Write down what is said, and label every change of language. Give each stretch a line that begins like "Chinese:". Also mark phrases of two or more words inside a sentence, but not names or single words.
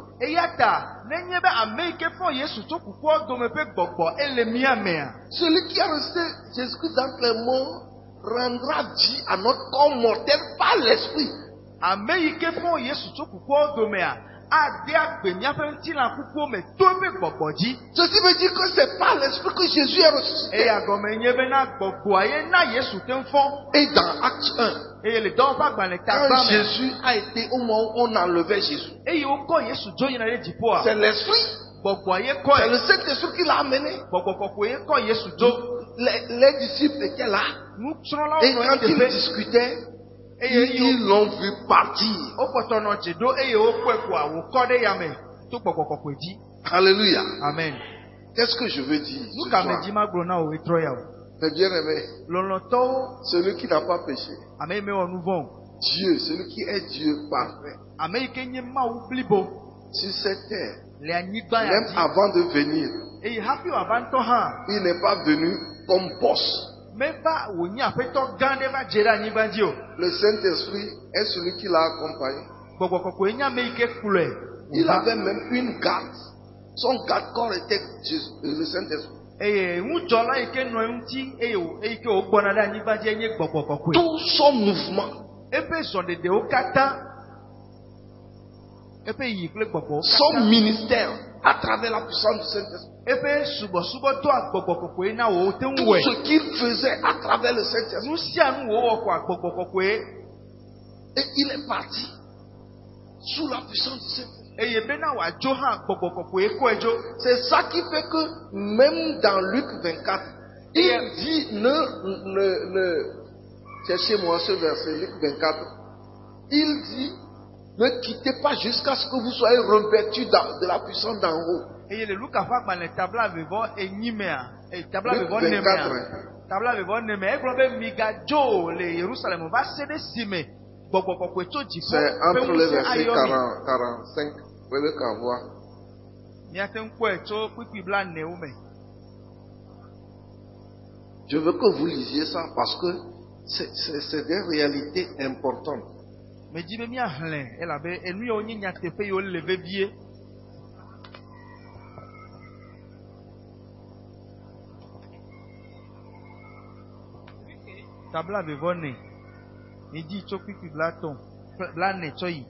Ewe: Eya ta nenye be ame yi ke fɔ Yesu tso kukua dome ƒe gbɔgbɔ ele mía mea.
French: celui qui a ressuscité Jésus dans les morts rendra vie à notre corps mortel par l'esprit.
Ewe: Ame yi ke fɔ Yesu tso kukua domea, ade agbe míaƒe ŋutilã kukuwo me to eƒe gbɔgbɔ dzi.
French: Ceci veut dire que c'est par l'esprit que Jésus est ressuscité.
Ewe: Eya gɔme nye bena gbɔgbɔa ye na Yesu te fɔ.
French: Et dans Acte 1,
Ewe: Eye le dɔwɔƒe agbalẽ ta
French: quand
Ewe: gba me.
French: Jésus a été au moment où on enlevait Jésus,
Ewe: Eye wokɔ Yesu dzo yina ɖe dziƒoa.
French: c'est l'esprit,
Ewe: Gbɔgbɔa ye
French: c'est
Ewe: kɔe.
French: le Saint-Esprit qui l'a amené.
Ewe: Gbɔgbɔ kɔkɔe ye kɔ Yesu dzo.
French: Les disciples étaient là.
Ewe: Nusrɔ̃lawo
French: Et
Ewe: nɔ
French: quand ils
Ewe: teƒe.
French: discutaient,
Ewe: Eye
French: ils l'ont vu partir.
Ewe: wokpɔtɔ nɔ dze ɖo eye wokɔe koa wòkɔ ɖe yame to gbɔgbɔ kɔkɔe dzi.
French: Alléluia. Amen. Qu'est-ce que je veux dire
Ewe: Nu
French: ce
Ewe: ka
French: soir?
Ewe: me dzi ma gblɔ na wò etrɔ ya o.
French: Mes bien-aimés,
Ewe: Lɔlɔ̃tɔwo,
French: celui qui n'a pas péché,
Ewe: ame yi mewɔ nu vɔ o.
French: Dieu, celui qui est Dieu parfait,
Ewe: Ame yi ke nye Mawu blibo
French: sur cette terre,
Ewe: le anyigba ya
French: même
Ewe: dzi.
French: avant de venir,
Ewe: Eye hafi wòava ŋutɔ hã,
French: il n'est pas venu comme boss.
Ewe: meva wònye aƒetɔ gã ɖe va dze ɖe anyigba dzi o.
French: Le Saint-Esprit est celui qui l'a accompagné.
Ewe: Gbɔgbɔ kɔkɔe nye ame yi ke kplɔe.
French: Il
Ewe: wòva.
French: avait même une garde. Son garde-corps était Jésus, le Saint-Esprit.
Ewe: Eye ŋudzɔla yi ke nɔ eŋuti eye eyi ke wògbɔna ɖe anyigba dzi nye gbɔgbɔ kɔkɔe.
French: Tout son mouvement,
Ewe: Eƒe zɔɖeɖewo katã, eƒe yi kple gbɔgbɔwo
French: son
Ewe: katã,
French: ministère à travers la puissance du Saint-Esprit.
Ewe: Efe subɔsubɔ to agbɔgbɔ kɔkɔe na wo te ŋu
French: Tout
Ewe: wɔe.
French: ce qu'il faisait à travers le Saint-Esprit.
Ewe: Nu sia nu wo wɔ kɔ agbɔgbɔ kɔkɔe.
French: Et il est parti sous la puissance du Saint-Esprit.
Ewe: Eye bena w'adzo hã agbɔgbɔ kɔkɔe kɔe dzo.
French: C'est ça qui fait que même dans Luc 24, il dit, cherchez-moi ce verset, Luc 24, il dit, ne quittez pas jusqu'à ce que vous soyez revêtus de la puissance d'en haut.
Ewe: Eye le Luka ƒe agbalẽ tabla vevɔ enyimea, tabla Luc vevɔ 24, nemea, tabla vevɔ nemea. Egblɔ be migadzo le Yerusalem va se ɖe esime gbɔgbɔ kɔkɔe tso dziƒo
French: c'est
Ewe: ƒe
French: entre les
Ewe: ŋusẽ
French: versets
Ewe: ayɔ mi.
French: 45. Vous pouvez qu'à voir.
Ewe: Miate ŋu kpɔe tso kpikpi blaenewo me.
French: Je veux que vous lisiez ça parce que c'est des réalités importantes.
Ewe: Medzi be miahlẽ elabe enu yawo nye nyateƒe yiwo le vevie. Tabla vevɔ ne. Medzi tso kpikpi blane tsɔ yi.